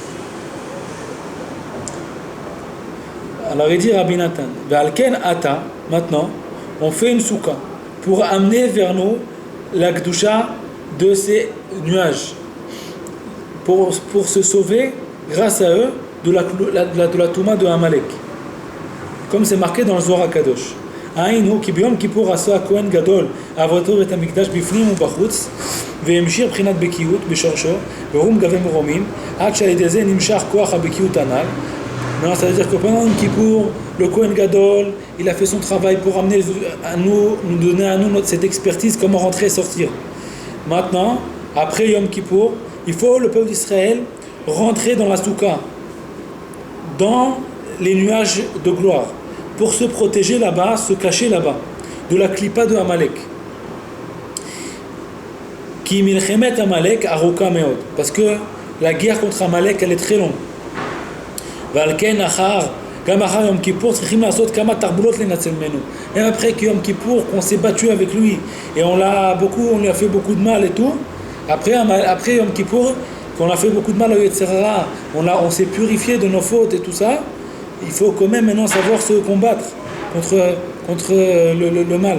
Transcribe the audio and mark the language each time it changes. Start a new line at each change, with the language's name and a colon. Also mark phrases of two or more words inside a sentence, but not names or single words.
French: Alors il dit Rabbi Nathan,
Hebrew: ועל כן עתה,
French: maintenant, on fait une souka pour amener vers nous la Kedusha de ces nuages, pour se sauver grâce à eux de la touma de Amalek. Comme c'est marqué dans le Zohar HaKadosh.
Hebrew: היינו כי ביום כיפור עשה הכהן גדול עבודתו בית המקדש בפנים ובחוץ והמשיך בחינת בקיאות בשורשו ורום גבי מרומים עד שעל ידי זה נמשך כוח הבקיאות הנ"ל.
French: Non, ça veut dire que pendant Yom Kippour, le
Hebrew: כהן גדול,
French: il a fait son travail pour amener nous donner à nous cette expertise, comment rentrer et sortir. Maintenant, après Yom Kippour, il faut le peuple d'Israël rentrer dans la Souka, dans les nuages de gloire, pour se protéger là-bas, se cacher là-bas, de la clipa de Amalek.
Hebrew: כי מלחמת עמלק ארוכה מאד,
French: parce que la guerre contre Amalek, elle est très longue.
Hebrew: ועל כן גם אחר יום כיפור צריכים לעשות כמה תרבולות לנצל ממנו.
French: Même après que Yom Kippour, qu'on s'est battu avec lui et on lui a fait beaucoup de mal et tout, après Yom Kippour, qu'on a fait beaucoup de mal au
Hebrew: יצר הרע,
French: on s'est purifié de nos fautes et tout ça, il faut quand même maintenant savoir se combattre contre le mal.